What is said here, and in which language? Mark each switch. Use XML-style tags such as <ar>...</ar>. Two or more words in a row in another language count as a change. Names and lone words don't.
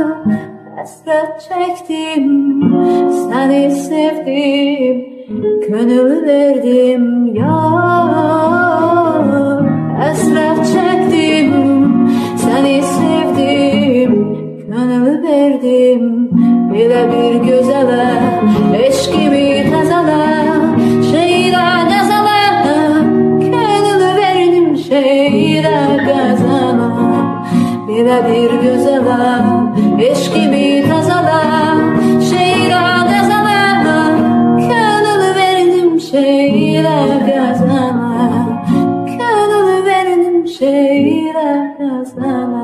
<tr>Hasret çektim, seni sevdim, gönül verdim yar. Hasret çektim, seni sevdim, gönül verdim.</tr> <az>Belə bir gözələ, eşkimi təzələ, şeylə qəzələ, gönül verdim şeylə qəzələ. Belə bir gözələ, eşkimi təzələ, şeylə qəzələ, gönül verdim şeylə qəzələ, gönül verdim şeylə qəzələ.</az>